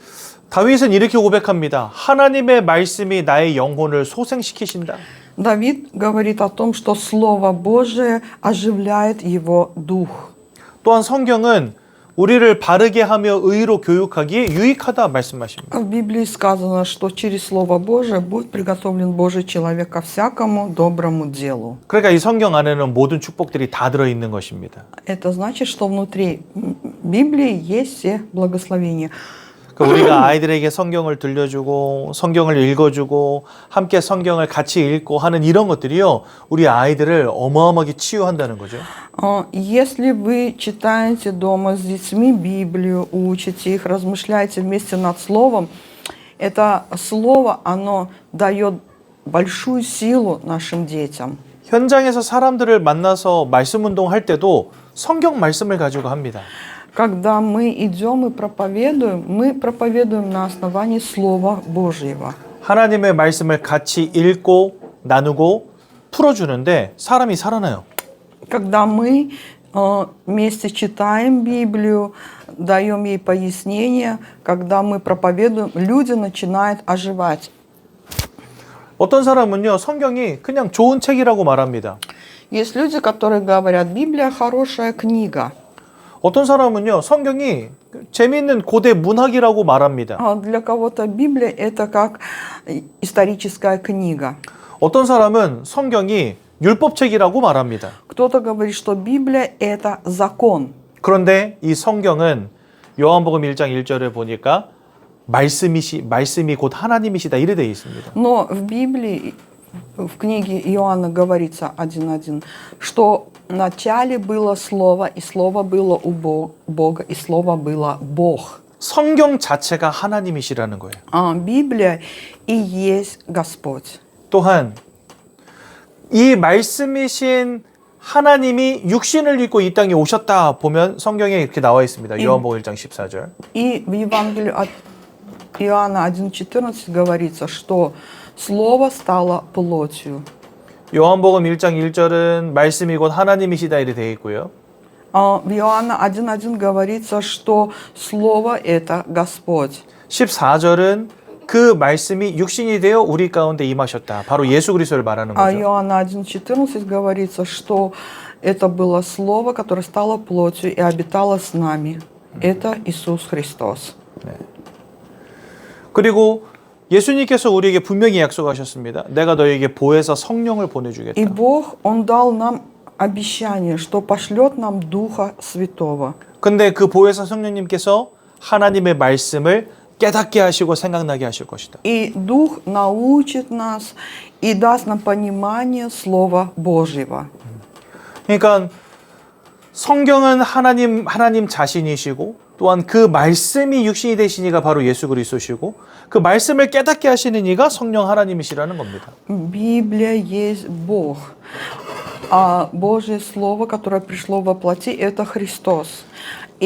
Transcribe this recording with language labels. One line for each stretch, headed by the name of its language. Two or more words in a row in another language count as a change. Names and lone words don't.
Korean: 다윗은 이렇게 고백합니다. 하나님의 말씀이 나의 영혼을 소생시키신다.
Russian: Давид говорит о том, что Слово Божие оживляет его дух.
Korean: 또한 성경은 우리를 바르게 하며 의로 교육하기에 유익하다 말씀하십니다.
Russian: В Библии сказано, что через Слово Божие будет приготовлен Божий человек ко всякому доброму делу.
Korean: 그러니까 이 성경 안에는 모든 축복들이 다 들어있는 것입니다.
Russian: Это значит, что внутри Библии есть все благословения.
Korean: 그러니까 우리가 아이들에게 성경을 들려주고 성경을 읽어주고 함께 성경을 같이 읽고 하는 이런 것들이요. 우리 아이들을 어마어마하게 치유한다는 거죠.
Russian: Если вы читаете дома с детьми Библию, учите их, размышляете вместе над Словом, это Слово, оно дает большую силу нашим детям.
Korean: 현장에서 사람들을 만나서 말씀 운동할 때도 성경 말씀을 가지고 합니다.
Russian: Когда мы идем и мы проповедуем на основании Слова Божьего.
Korean: 하나님의 말씀을 같이 읽고 나누고 풀어주는데 사람이 살아나요.
Russian: Когда мы вместе читаем Библию, даем ей пояснения, когда мы проповедуем, люди начинают оживать.
Korean: 어떤 사람은요, 성경이 그냥 좋은 책이라고 말합니다.
Russian: Есть люди, которые говорят, Библия хорошая книга.
Korean: 어떤 사람은요, 성경이 재미있는 고대 문학이라고 말합니다.
Russian: Для кого-то Библия это как историческая книга.
Korean: 어떤 사람은 성경이 율법책이라고 말합니다.
Russian: Кто-то говорит, что Библия это закон.
Korean: 그런데 이 성경은 요한복음 1장 1절에 보니까 말씀이 곧 하나님이시다 이래 되어 있습니다.
Russian: Но в Библии, в книге Иоанна говорится 1:1, что вначале было Слово, и Слово было у Бога, и Слово было Бог.
Korean: 성경 자체가 하나님이시라는 거예요.
Russian: Библия и есть Господь.
Korean: 또한 이 말씀이신 하나님이 육신을 입고 이 땅에 오셨다 보면 성경에 이렇게 나와 있습니다. 요한복음 1장 14절.
Russian: И в Евангелии от Иоанна 1:14 говорится, что Слово стало плотью.
Korean: 요한복음 1장 1절은 말씀이 곧 하나님이시다 이렇게 되어 있고요.
Russian: В Иоанна 1:1 говорится, что Слово это Господь.
Korean: 14절은 그 말씀이 육신이 되어 우리 가운데 임하셨다. 바로 예수 그리스도를 말하는 거죠.
Russian: Иоанна 1:14 говорится, что это было Слово, которое стало плотью и обитало с нами. Это Иисус Христос.
Korean: 네. 그리고 예수님께서 우리에게 분명히 약속하셨습니다. 내가 너에게 보혜사 성령을 보내주겠다.
Russian: И Бог, Он дал нам обещание, что пошлет нам Духа Святого.
Korean: 근데 그 보혜사 성령님께서 하나님의 말씀을 깨닫게 하시고 생각나게 하실 것이다.
Russian: И Дух научит нас и даст нам понимание Слова Божьего.
Korean: 그러니까 성경은 하나님 자신이시고 또한 그 말씀이 육신이 되신 이가 바로 예수 그리스도시고 그 말씀을 깨닫게 하시는 이가 성령 하나님이시라는 겁니다.
Russian: Библия есть Бог, а Божье Слово, которое пришло во плоти, это Христос.